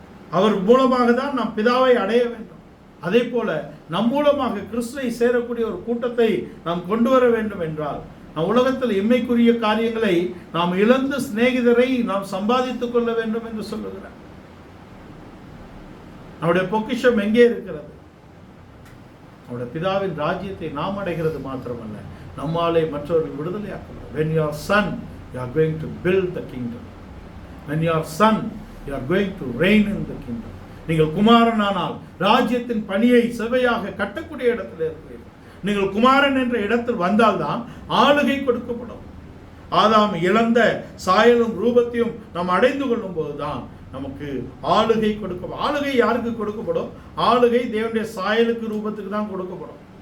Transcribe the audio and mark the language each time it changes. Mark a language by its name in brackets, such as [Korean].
[Tamil] அவர் மூலமாக தான் நாம் பிதாவை அடைய வேண்டும். அதே போல நம் மூலமாக கிறிஸ்துவை சேரக்கூடிய ஒரு கூட்டத்தை நாம் கொண்டு வர வேண்டும் என்றால், நம் உலகத்தில் இம்மைக்குரிய காரியங்களை நாம் இழந்து சிநேகிதரை நாம் சம்பாதித்துக் கொள்ள வேண்டும் என்று சொல்லுகிறார். நம்முடைய பொக்கிஷம் எங்கே இருக்கிறது? நம்முடைய பிதாவின் ராஜ்யத்தை நாம் அடைகிறது மாத்திரமல்ல, நம்மாலே மற்றவர்கள் விடுதலையாக்கலாம். [English] When you are son, you are going to build the kingdom. When you are son, you are going to reign in the kingdom. [Tamil] நீங்கள் குமாரனானால் ராஜ்யத்தின் பணியை செவையாக கட்டக்கூடிய இடத்தில் இருக்கிறீர்கள். நீங்கள் குமாரன் என்ற இடத்தில் வந்தால்தான் ஆளுகை கொடுக்கப்படும். ஆதாம் இழந்த சாயலும் ரூபத்தையும் நாம் அடைந்து கொள்ளும் போதுதான் நமக்கு ஆளுகை கொடுக்கப்படும். ஆளுகை யாருக்கு கொடுக்கப்படும்? ஆளுகை தேவனுடைய சாயலுக்கு ரூபத்துக்கு தான் கொடுக்கப்படும்.